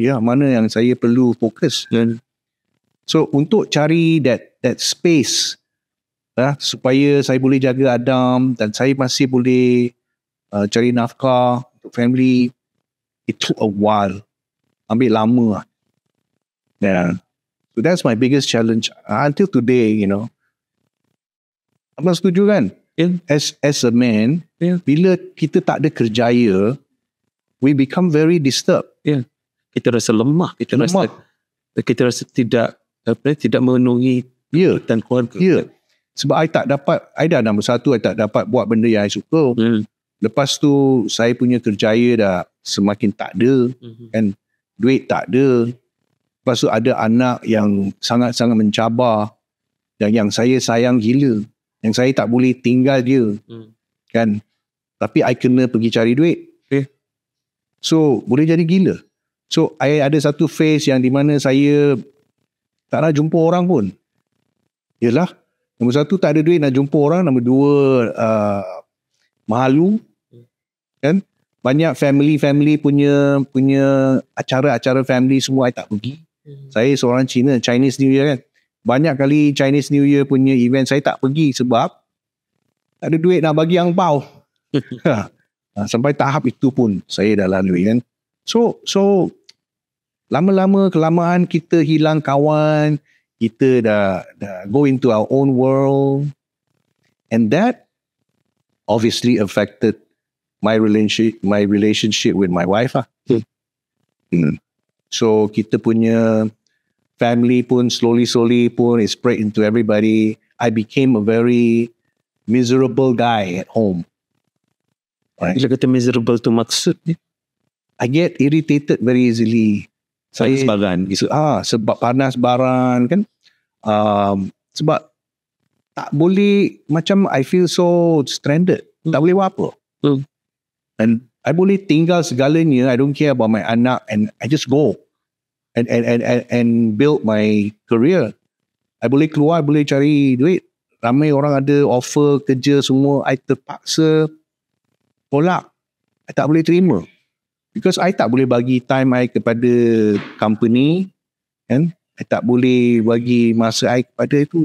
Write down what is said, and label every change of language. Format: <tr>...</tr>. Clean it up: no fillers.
<ms>Mana yang saya perlu fokus. So untuk cari</ms> <en>that space</en> <ms>supaya saya boleh jaga Adam dan saya masih boleh cari nafkah untuk family,</ms> <en>it took a while.</en> <ms>Ambil lama.</ms> <en>So that's my biggest challenge until today,</en> <ms>Abang setuju kan?</ms> <en>As a man,</en> <ms>bila kita tak ada kerjaya,</ms> <en>we become very disturbed.</en> <ms>Kita rasa lemah, kita rasa tidak memenuhi dan keluarga. Sebab I tak dapat, I dah nombor satu, I tak dapat buat benda yang I suka. Lepas tu saya punya kerjaya dah semakin tak ada, kan, duit tak ada. Lepas tu ada anak yang sangat-sangat mencabar, yang saya sayang gila, yang saya tak boleh tinggal dia, kan. Tapi I kena pergi cari duit. So boleh jadi gila. So I ada satu phase yang di mana saya tak nak jumpa orang pun. Yelah, nombor satu tak ada duit nak jumpa orang, nombor dua malu, kan. Banyak family punya acara-acara family semua I tak pergi. Saya seorang Chinese New Year kan. Banyak kali Chinese New Year punya event saya tak pergi sebab tak ada duit nak bagi angpau. Sampai tahap itu pun saya dah lalui kan.</ms> <en>So</en> <ms>lama-lama kelamaan kita hilang kawan, kita dah</ms> <en>go into our own world, and that obviously affected my relationship with my wife lah. So</en> <ms>kita punya</ms> <en>family pun slowly pun it spread into everybody. I became a very miserable guy at home.</en> <ms>Right? Bila kata miserable tu maksud ni?</ms> <en>I get irritated very easily.</en> <ms>Panas baran. Sebab panas baran kan. Sebab tak boleh, macam</ms> <en>I feel so stranded.</en> <ms>Tak boleh buat apa. And I boleh tinggal segalanya.</ms> <en>I don't care about my anak, and I just go and build my career.</en> <ms>I boleh keluar, boleh cari duit. Ramai orang ada offer kerja semua. I terpaksa tolak. I tak boleh terima. Because I tak boleh bagi time I kepada company, kan? I tak boleh bagi masa I kepada itu.</ms>